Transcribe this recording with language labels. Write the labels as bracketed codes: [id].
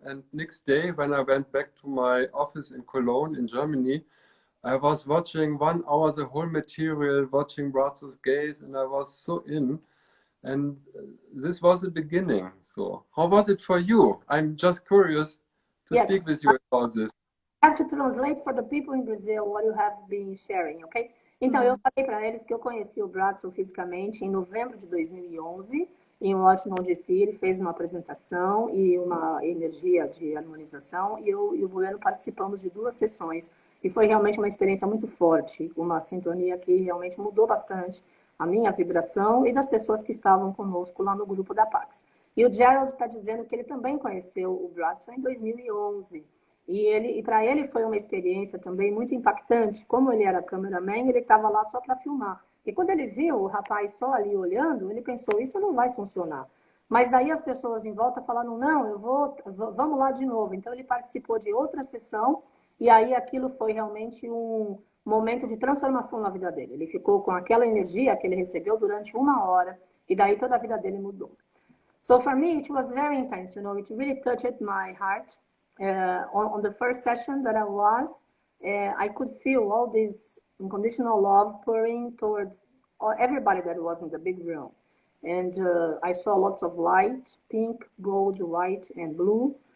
[en] And next day, when I went back to my office in Cologne, in Germany, I was watching 1 hour the whole material, watching Braco's gaze, and I was so in. And this was the beginning. So how was it for you? I'm just curious to speak with you about this. I have to translate for the people in Brazil what you have been sharing, okay? [pt] Então, eu falei para eles que eu conheci o Braco fisicamente em novembro de 2011, em Washington, D.C. Ele fez uma apresentação e uma energia de harmonização, e eu e o Bueno participamos de 2 sessões. E foi realmente uma experiência muito forte, uma sintonia que realmente mudou bastante a minha vibração e das pessoas que estavam conosco lá no grupo da Pax. E o Gerald está dizendo que ele também conheceu o Braco em 2011. E para ele foi uma experiência também muito impactante. Como ele era cameraman, ele estava lá só para filmar. E quando ele viu o rapaz só ali olhando, ele pensou, isso não vai funcionar. Mas daí as pessoas em volta falaram, não, vamos lá de novo. Então ele participou de outra sessão e aí aquilo foi realmente um momento de transformação na vida dele. Ele ficou com aquela energia que ele recebeu durante 1 hora e daí toda a vida dele mudou. [en] So for me, it was very intense, it really touched my heart. On the first session that I was, I could feel all this unconditional love pouring towards everybody that was in the big room. And I saw lots of light, pink, gold, white, and blue.